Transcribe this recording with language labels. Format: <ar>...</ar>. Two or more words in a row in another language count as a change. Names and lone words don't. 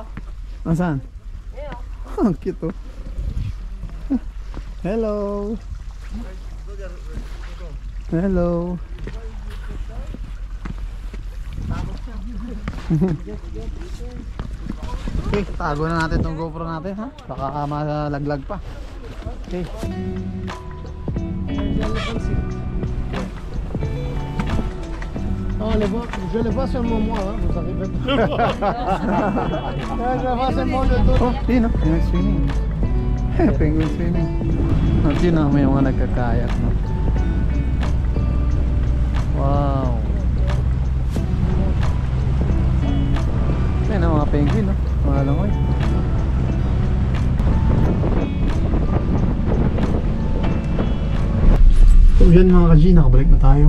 <tl>Saan? Ang cute oh. Hello. Okay, tago na natin tong GoPro natin ha. Baka malaglag pa. Okay.</tl> <fr>Je le vois seulement moi, hein, vous arrivez pas. Je vois seulement le dos.</fr> <tl>Oh, yun o, yung swimming.</tl> <en>Penguin swimming.</en> <tl>At yun o, may mga nagkakayak no? Wow. Ayun o, mga penguin no? Mga langoy. So yan mga ka-G, nakabalik na tayo.</tl>